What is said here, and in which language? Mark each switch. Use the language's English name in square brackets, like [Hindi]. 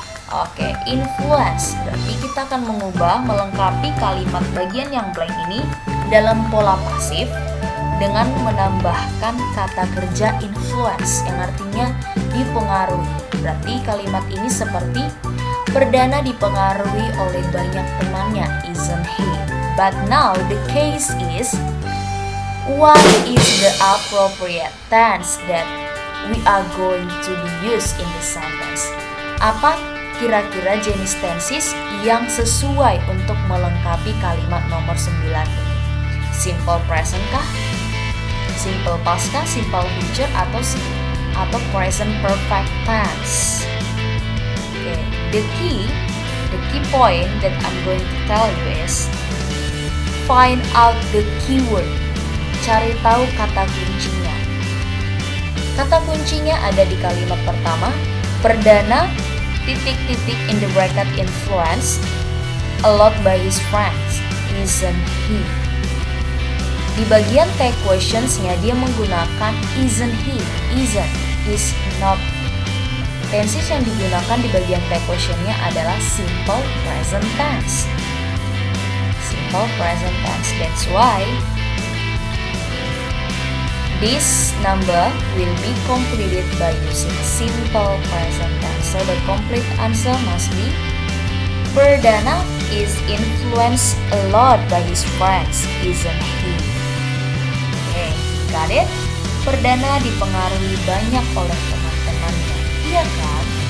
[Indonesian] Oke, influence berarti kita akan mengubah, melengkapi kalimat bagian yang blank ini dalam pola pasif dengan menambahkan kata kerja influence yang artinya dipengaruhi. Berarti kalimat ini seperti perdana dipengaruhi oleh banyak temannya, [English] isn't he? But now the case is, what is the appropriate tense that we are going to be used in this sentence? [Indonesian] Apa kira-kira jenis tenses yang sesuai untuk melengkapi kalimat nomor 9 ini? Simple present kah? Simple past kah? Simple future atau present perfect tense? Okay. [English] The key point that I'm going to tell you is find out the keyword. [Indonesian] Cari tahu kata kuncinya. Kata kuncinya ada di kalimat pertama, perdana titik-titik [English] in the bracket influence a lot by his friends, isn't he? [Indonesian] Di bagian take questionsnya dia menggunakan [English] isn't he, isn't, is not. [Indonesian] Tenses yang digunakan di bagian take questionnya adalah simple present tense. [English] Simple present tense. That's why This number will be completed by using simple present tense. So the complete answer must be Perdana is influenced a lot by his friends, isn't he? Okay, got it? [Indonesian] Perdana dipengaruhi banyak oleh teman-temannya, iya kan?